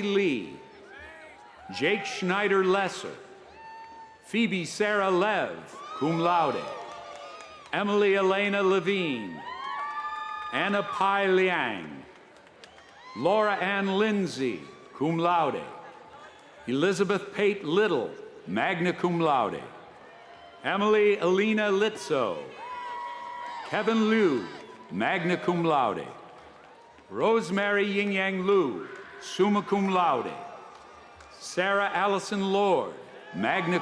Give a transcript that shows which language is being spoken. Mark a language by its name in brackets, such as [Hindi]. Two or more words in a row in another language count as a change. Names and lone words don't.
[English] Lee, Jake Schneider Lesser, Phoebe Sarah Lev, [Latin] cum laude, [English] Emily Elena Levine, Anna Pai Liang, Laura Ann Lindsay, [Latin] cum laude, [English] Elizabeth Pate Little, [Latin] magna cum laude, [English] Emily Alina Litzo, Kevin Liu, [Latin] magna cum laude, [English] Rosemary Ying Yang Lu, [Latin] summa cum laude, [English] Sarah Allison Lord, [Latin] magna